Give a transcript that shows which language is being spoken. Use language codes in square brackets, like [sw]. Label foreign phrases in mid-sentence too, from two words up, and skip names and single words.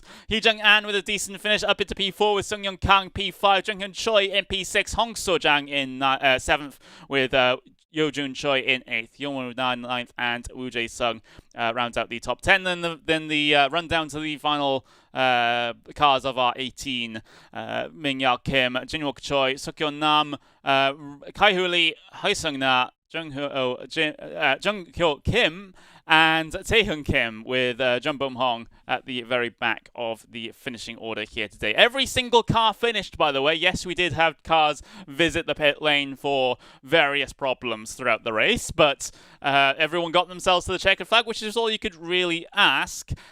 [en] Hee Jung-an with a decent finish up into P4 with Sung Young Kang P5, Jung-hyun Choi in P6, Hong So-jang in 7th with Jojun Choi in 8th, Yunho 9th, and Woo Jae-sung rounds out the top 10. Then the rundown to the final cars of our 18. Min-ya Kim, Jin-wook Choi, Seokyeon Nam, Kai-hoo Lee, Hae-sung Na, Jung-hyo Kim, and Tae-hyun Kim with Jung Bum-hong at the very back of the finishing order here today. Every single car finished, by the way. Yes, we did have cars visit the pit lane for various problems throughout the race, but everyone got themselves to the checkered flag, which is all you could really ask.